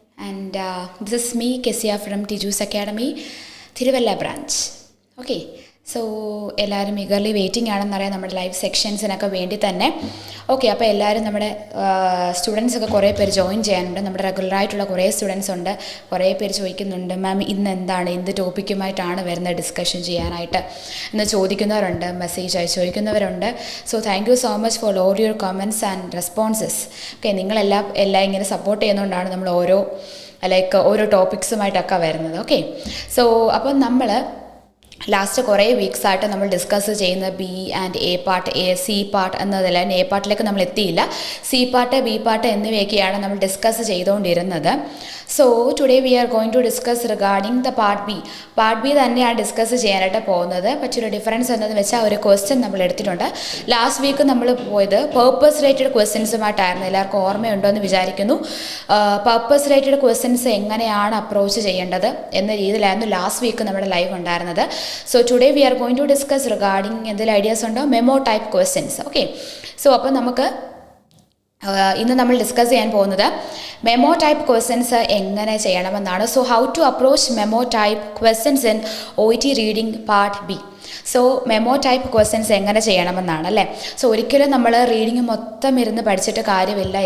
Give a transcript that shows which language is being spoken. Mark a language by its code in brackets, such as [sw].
[en] And this is me, Kesia from Tijus Academy, Thiruvalla branch. [ml] Okay, so എല്ലാവരും eagerly waiting ആണെന്നറിയാം നമ്മുടെ live സെക്ഷൻസിനൊക്കെ വേണ്ടി തന്നെ. Okay, അപ്പോൾ എല്ലാവരും നമ്മുടെ സ്റ്റുഡൻസൊക്കെ കുറേ പേര് ജോയിൻ ചെയ്യാനുണ്ട്. നമ്മുടെ റെഗുലറായിട്ടുള്ള കുറേ സ്റ്റുഡൻസ് ഉണ്ട്. കുറേ പേര് ചോദിക്കുന്നുണ്ട്, മാം ഇന്ന് എന്താണ്, എന്ത് ടോപ്പിക്കുമായിട്ടാണ് വരുന്നത് ഡിസ്കഷൻ ചെയ്യാനായിട്ട് എന്ന് ചോദിക്കുന്നവരുണ്ട്, മെസ്സേജ് അയച്ച് ചോദിക്കുന്നവരുണ്ട്. [en] So thank you so much for all your comments and responses. [ml] Okay, നിങ്ങളെല്ലാം ഇങ്ങനെ സപ്പോർട്ട് ചെയ്യുന്നതുകൊണ്ടാണ് നമ്മൾ ഓരോ ടോപ്പിക്സുമായിട്ടൊക്കെ വരുന്നത്. ഓക്കെ, സോ അപ്പം നമ്മൾ ലാസ്റ്റ് കുറേ വീക്സായിട്ട് നമ്മൾ ഡിസ്കസ് ചെയ്യുന്ന B and A part, C part എന്നതെല്ലാം A പാർട്ടിലേക്ക് നമ്മൾ എത്തിയില്ല. സി പാർട്ട്, ബി പാർട്ട് എന്നിവയൊക്കെയാണ് നമ്മൾ ഡിസ്കസ് ചെയ്തുകൊണ്ടിരുന്നത്. [en] So today we are going to discuss regarding the part B. [ml] Part B തന്നെയാണ് ഡിസ്കസ് ചെയ്യാനായിട്ട് പോകുന്നത്. പക്ഷേ ഒരു ഡിഫറൻസ് എന്താണെന്ന് വെച്ചാൽ ഒരു ക്വസ്റ്റ്യൻ നമ്മൾ എടുത്തിട്ടുണ്ട്. ലാസ്റ്റ് വീക്ക് നമ്മൾ പോയത് പേർപ്പസ് റിലേറ്റഡ് ക്വസ്റ്റ്യൻസുമായിട്ടായിരുന്നു. എല്ലാവർക്കും ഓർമ്മയുണ്ടോ എന്ന് വിചാരിക്കുന്നു. പേർപ്പസ് റിലേറ്റഡ് ക്വസ്റ്റ്യൻസ് എങ്ങനെയാണ് അപ്രോച്ച് ചെയ്യേണ്ടത് എന്ന രീതിയിലായിരുന്നു ലാസ്റ്റ് വീക്ക് നമ്മുടെ ലൈവ് ഉണ്ടായിരുന്നത്. [en] So today we are going to discuss regarding [ml] എന്തെങ്കിലും ഐഡിയാസ് ഉണ്ടോ, memo type questions. Okay, so അപ്പോൾ നമുക്ക് ഇന്ന് നമ്മൾ ഡിസ്കസ് ചെയ്യാൻ പോകുന്നത് മെമോ ടൈപ്പ് ക്വസ്റ്റ്യൻസ് എങ്ങനെ ചെയ്യണമെന്നാണ്. [en] So how to approach memo type questions in OET reading part B. [ml] So memo type questions എങ്ങനെ ചെയ്യണമെന്നാണ് അല്ലേ. സോ ഒരിക്കലും നമ്മൾ റീഡിങ് മൊത്തം ഇരുന്ന് പഠിച്ചിട്ട് കാര്യമില്ല.